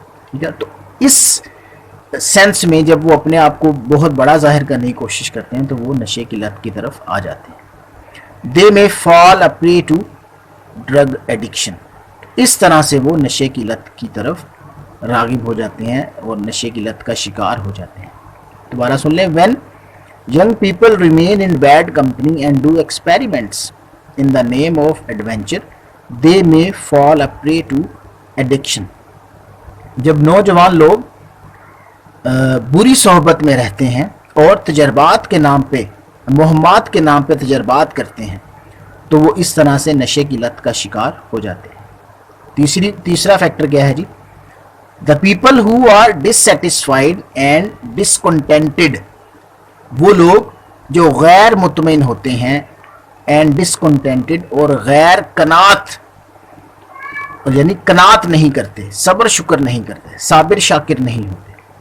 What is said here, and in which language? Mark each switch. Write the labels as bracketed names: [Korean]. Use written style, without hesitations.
[Urdu] ٹھیک ہے، تو اس سینس میں جب وہ اپنے آپ کو بہت بڑا ظاہر کرنے کی کوشش کرتے ہیں تو وہ نشے کی لت کی طرف آ جاتے ہیں. [English] they may fall a prey to drug addiction, [Urdu] اس طرح سے وہ نشے کی لت کی طرف راغب ہو جاتے ہیں اور نشے کی لت کا شکار ہو جاتے ہیں. دوبارہ سن لیں. [English] when young people remain in bad company and do experiments in the name of adventure, they may fall a prey to addiction. [Urdu] جب نوجوان لوگ بری صحبت میں رہتے ہیں اور تجربات کے نام پہ، مہمات کے نام پہ تجربات کرتے ہیں تو وہ اس طرح سے نشے کی لت کا شکار ہو جاتے ہیں. تیسرا فیکٹر کیا ہے جی؟ [English] The people who are dissatisfied and discontented، [Urdu] وہ لوگ جو غیر مطمئن ہوتے ہیں [English] and discontented، [Urdu] اور غیر قناعت، یعنی قناعت نہیں کرتے، صبر شکر نہیں کرتے، صابر شاکر نہیں ہوتے.